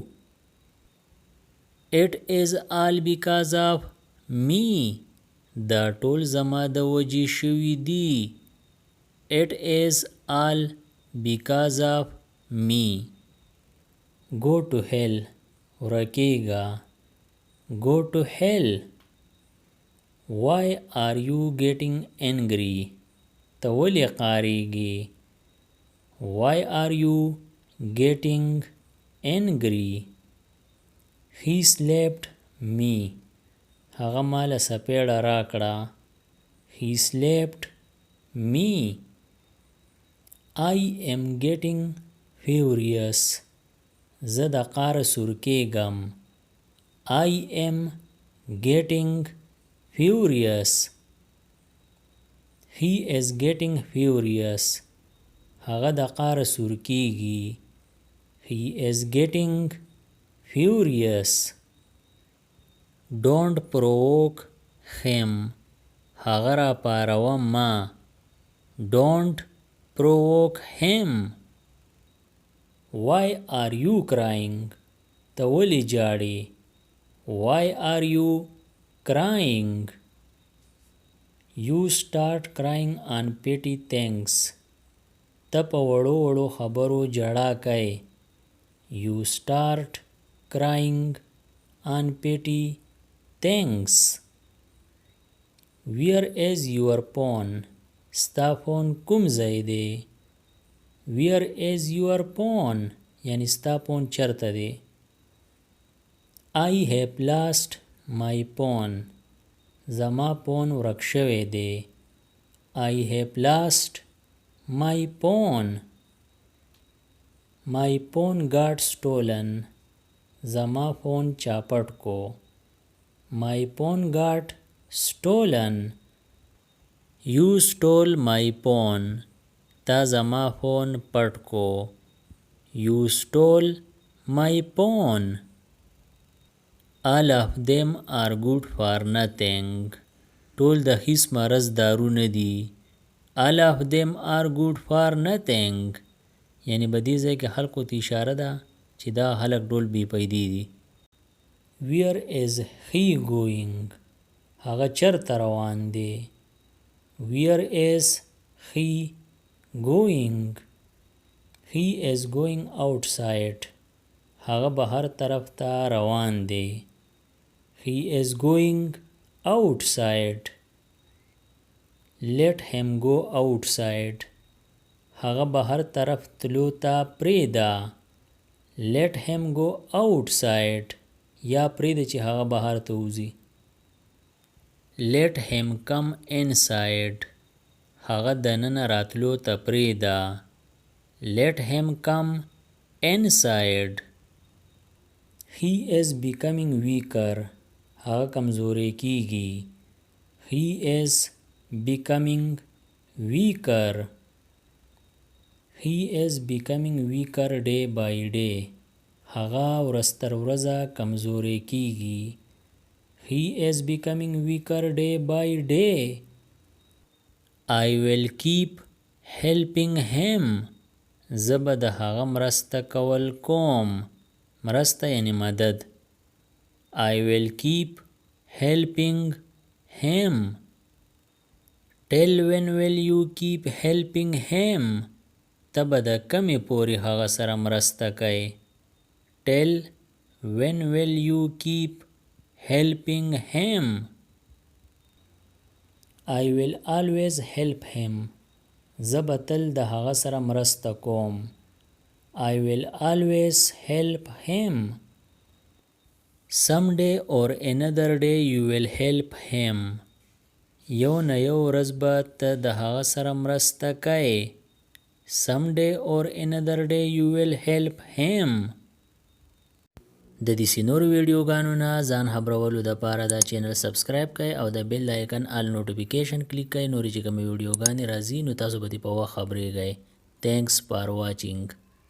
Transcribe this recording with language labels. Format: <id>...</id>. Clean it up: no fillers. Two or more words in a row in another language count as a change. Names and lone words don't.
<en>It is all because of me.</en> <ps>دا ټول زما د وجې شوي دي.</ps> <en>It is all because of me. Go to hell. ورکیږه. Go to hell. Why are you getting angry?</en> <ps>ته ولې قاریږې.</ps> <en>Why are you getting angry? He slapped me.</en> <ps>هغه ماله سپېړه راکړه.</ps> <en>He slapped me. I am getting furious.</en> <ps>زه د قاره سورکېږم.</ps> <en>I am getting furious. He is getting furious.</en> <ps>هغه د قاره سورکېږي.</ps> <en>He is getting furious. Don't provoke him.</en> <ps>هغه را پاروه ما.</ps> <en>Don't provoke him. Why are you crying?</en> <ps>ته ولې جاړې.</ps> <en>Why are you crying? You start crying on petty things.</en> <ps>ته په وړو وړو خبرو جړا کوې.</ps> <en>You start crying on petty things. Where is your phone?</en> <ps>ستا فون کوم ځای دی.</ps> <en>Where is your phone?</en> <ps>یعنی ستا فون چرته دی.</ps> <en>I have lost my phone.</en> <ps>زما فون ورک شوی دی.</ps> <en>I have lost my phone. My phone got stolen.</en> <ps>زما فون چاپټ کو.</ps> <en>My phone got stolen. You stole my phone.</en> <ps>تا زما فون پټ کو.</ps> <en>You stole my phone. All of them are good for nothing.</en> <ps>ټول د هیڅ مرض دارو نه دي.</ps> <en>All of them are good for nothing.</en> <ps>یعنی په دې ځای کې خلکو ته اشاره ده چې دا خلک ټول بې پیدې دي.</ps> <en>Where is he going?</en> <ps>هغه چرته روان دی.</ps> <en>Where is he going? He is going outside.</en> <ps>هغه بهر طرف ته روان دی.</ps> <en>He is going outside. Let him go outside.</en> <ps>هغه بهر طرف تلو ته پرېږده.</ps> <en>Let him go outside.</en> <ps>یا پرېږده چې هغه بهر ته وځي.</ps> <en>Let him come inside.</en> <ps>هغه دننه راتلو ته پرېږده.</ps> <en>Let him come inside. He is becoming weaker.</en> <ps>هغه کمزوری کیږي.</ps> <en>He is becoming weaker. He is becoming weaker day by day.</en> <ps>هغه ورځ تر ورځه کمزوری کیږي.</ps> <en>He is becoming weaker day by day. I will keep helping him.</en> <ps>زه به د هغه مرسته کول کوم. مرسته یعنی مدد.</ps> <en>I will keep helping him. Till when will you keep helping him?</en> <ps>ته به د کمې پورې هغه سره مرسته کوې.</ps> <en>Till when will you keep helping him? I will always help him.</en> <ps>زه به تل د هغه سره مرسته کوم.</ps> <en>I will always help him. Someday or another day you will help him.</en> <ps>یو نه یو ورځ به ته د هغه سره مرسته کوې.</ps> <en>someday or another day you will help him.</en> <ps>د دې نور ویډیوګانو نه ځان خبرولو دپاره دا چینل سبسکرایب کړئ او د</ps> <en>bell icon all notification</en> <ps>کلیک کړئ. نورې چې کومې ویډیوګانې راځي نو تاسو به دې په وخت خبریږئ.</ps> <en>Thanks for watching.</en>